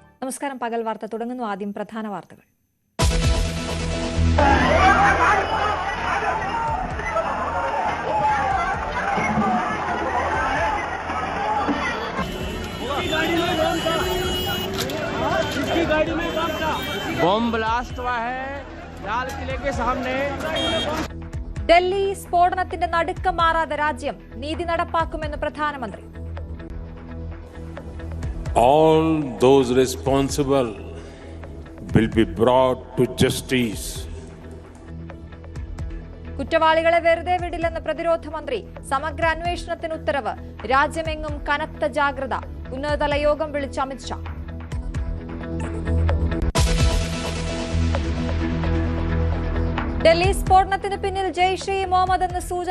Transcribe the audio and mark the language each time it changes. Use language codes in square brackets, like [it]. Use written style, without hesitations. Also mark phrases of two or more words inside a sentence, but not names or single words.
[ml] നമസ്കാരം. പകൽ വാർത്ത തുടങ്ങുന്നു. ആദ്യം പ്രധാന വാർത്തകൾ. [en] bomb blast [hi] हुआ है लाल किले के सामने. [ml] ഡൽഹി സ്ഫോടനത്തിന്റെ നടുക്കം മാറാതെ രാജ്യം, നീതി നടപ്പാക്കുമെന്ന് പ്രധാനമന്ത്രി. [en] All those responsible will be brought to justice. [ml] കുറ്റവാളികളെ വെറുതെ വിടില്ലെന്ന് പ്രതിരോധ മന്ത്രി. സമഗ്ര അന്വേഷണത്തിന് ഉത്തരവ്. രാജ്യമെങ്ങും കനത്ത ജാഗ്രത. ഉന്നതതല യോഗം വിളിച്ച അമിത്ഷാ. ഡൽഹി സ്ഫോടനത്തിന് പിന്നിൽ ജെയ്ഷെ ഇ മുഹമ്മദ് എന്ന സൂചന.